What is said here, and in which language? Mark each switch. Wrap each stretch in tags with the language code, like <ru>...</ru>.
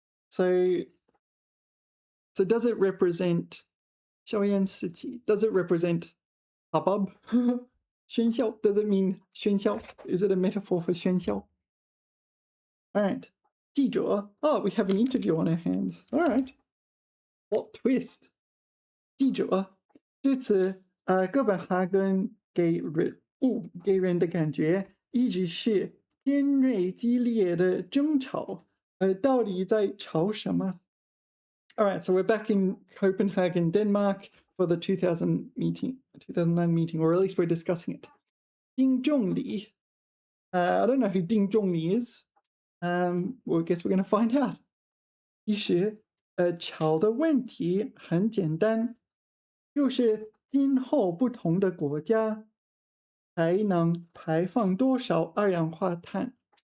<en>So does it represent 硝烟四起? Does it represent hubbub?</en> <zh>喧嚣?</zh> <en>Does it mean 喧嚣? Is it a metaphor for 喧嚣? All right. 记者. We have an interview on our hands. All right. What twist? 记者.</en> <zh>这次哥本哈根给人的感觉一直是尖锐激烈的争吵。到底在吵什么?</zh> <en>All right, so we're back in Copenhagen, Denmark for the 2009 meeting, or at least we're discussing it. 丁仲礼. I don't know who 丁仲礼 is. Well, I guess we're going to find out.</en> <zh>其实吵的问题很简单，就是今后不同的国家才能排放多少二氧化碳。</zh>